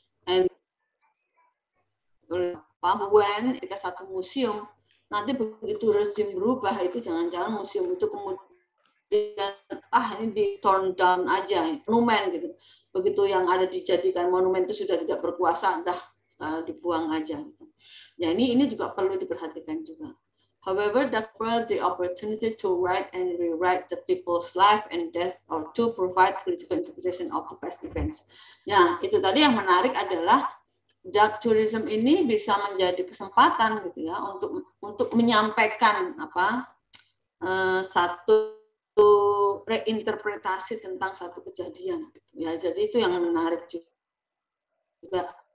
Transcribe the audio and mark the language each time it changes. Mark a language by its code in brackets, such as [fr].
[en] And when [id] ketika satu museum nanti begitu rezim berubah, itu jangan-jangan museum itu kemudian ini di [en] torn down [id] aja, monumen gitu. Begitu yang ada dijadikan monumen itu sudah tidak berkuasa, dah dibuang aja gitu. Ya ini juga perlu diperhatikan juga. [en] However, that provides the opportunity to write and rewrite the people's life and death, or to provide political interpretation of the past events. [id] Ya, itu tadi yang menarik adalah dark tourism ini bisa menjadi kesempatan gitu ya untuk menyampaikan satu reinterpretasi tentang satu kejadian gitu ya. Jadi itu yang menarik juga.